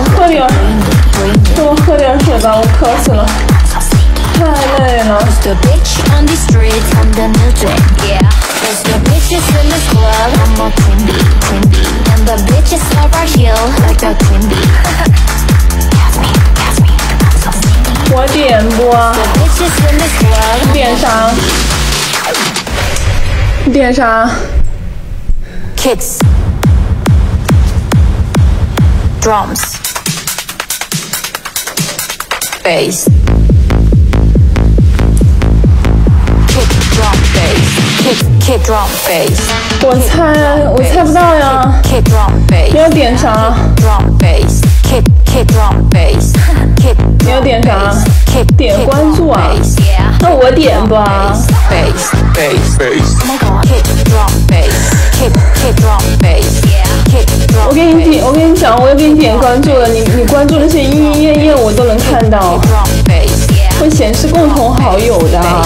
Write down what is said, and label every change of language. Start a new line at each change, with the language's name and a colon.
Chinese: 喝点，多喝点水吧，我渴死了，太累了。
English: Who's the bitch on this street? The new thing. Yeah. Who's the bitches in this club? I'm a QueenBee. And the bitch is over here like a QueenBee. Catch me, I'm so sneaky.
Chinese: 我点不啊？
English: The bitches in this club.
Chinese: 点啥？点啥？
English: Kicks, drums, bass, kick drum bass, kick drum bass.
Chinese: 我猜不到呀。
English: Kick drum bass.
Chinese: 你要点啥？
English: Drum bass, kick drum bass, kick.
Chinese: 你要点啥？点关注啊。那我点吧。
English: Bass, bass, bass. Oh my god. Kick drum bass, kick drum bass, kick drum.
Chinese: 我跟你讲，我也给你点关注了，你关注那些页我都能看到，会显示共同好友的。